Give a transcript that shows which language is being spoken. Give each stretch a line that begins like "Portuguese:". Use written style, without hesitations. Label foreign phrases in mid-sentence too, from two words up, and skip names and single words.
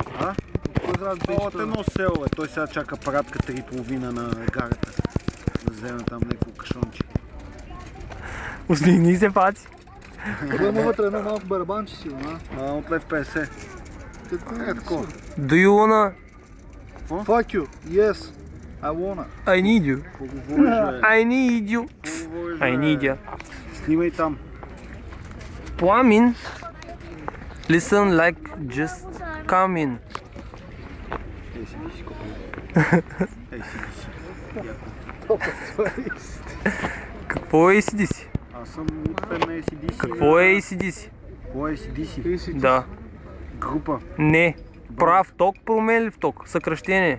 Bulgarian: А? Кой град беше От той? едно село е. Той сега чака парадка 3,5 на гарата. Да вземе там някакво кашонче. Усмихни се, Паци. Той има вътре едно малко барабанче си, а? От лев 50. Е такова.
English: Do you wanna? Fuck you, yes, I wanna. I need you.
Bulgarian: Поговориш, бе.
English: I need you.
Bulgarian: Поговориш,
English: I
Bulgarian: бе.
English: need you.
Bulgarian: Снимай там. Пламин.
English: Listen like just come in.
Bulgarian: Ей си си копил. Ей си. Какво е ACDC? Аз съм фен на ACDC. Какво е ACDC? Какво е ACDC? Да. Група. Не. Прав ток, променлив ток. Съкръщение.